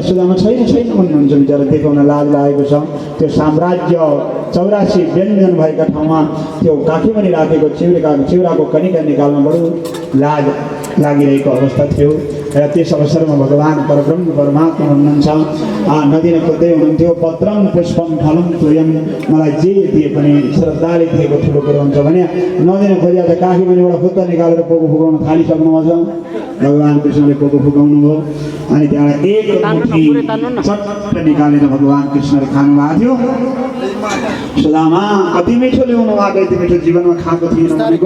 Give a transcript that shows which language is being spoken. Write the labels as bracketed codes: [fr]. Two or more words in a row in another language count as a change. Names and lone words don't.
[ne] सुदामा छैन छैन भन्नुहुन्छ। बिचरा देखाउन लाज लागेको छ। त्यो साम्राज्य 84 व्यञ्जन भएका ठाउँमा त्यो काखीमुनि राखेको चिउराको कनिका निकाल्न बडो लाज लागिरहेको अवस्था थियो। र त्यस अवसरमा भगवान् परब्रह्म परमात्मा हुनुहुन्छ। नदीन खोज्दै हुनुहुन्थ्यो। [sa] पत्रम पुष्पम फलम तोयम, [ne] मलाई जे दिए पनि श्रद्धाले दिएको ठुलो कुरो हुन्छ भने नदीन खोज्दा त काखीमुनिबाट खुट्टा निकालेर पोको फुकाउन थालिसक्नुभएको छ। भगवान् कृष्णले पोको फुकाउनु भयो। अनि त्यहाँबाट एक मुठी चट्ट निकालेर भगवान् कृष्णले खानुभएको थियो। सुदामा कति मिठो ल्याउनु भएको, यति मिठो जीवनमा खाएको थिएन भनेको।